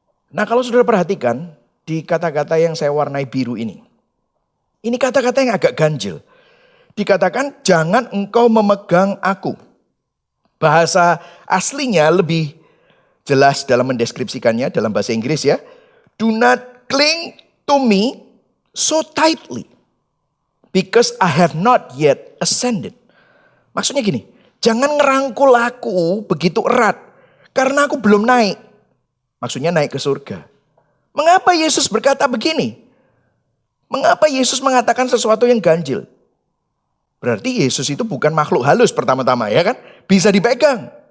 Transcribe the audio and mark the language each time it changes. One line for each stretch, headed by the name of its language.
Indonesian: Nah, kalau saudara perhatikan di kata-kata yang saya warnai biru ini kata-kata yang agak ganjil. Dikatakan jangan engkau memegang aku. Bahasa aslinya lebih jelas dalam mendeskripsikannya dalam bahasa Inggris ya.
English: Do not cling to me so tightly because I have not yet ascended.
Indonesian: Maksudnya gini, jangan ngerangkul aku begitu erat karena aku belum naik. Maksudnya naik ke surga. Mengapa Yesus berkata begini? Mengapa Yesus mengatakan sesuatu yang ganjil? Berarti Yesus itu bukan makhluk halus pertama-tama ya kan? Bisa dipegang.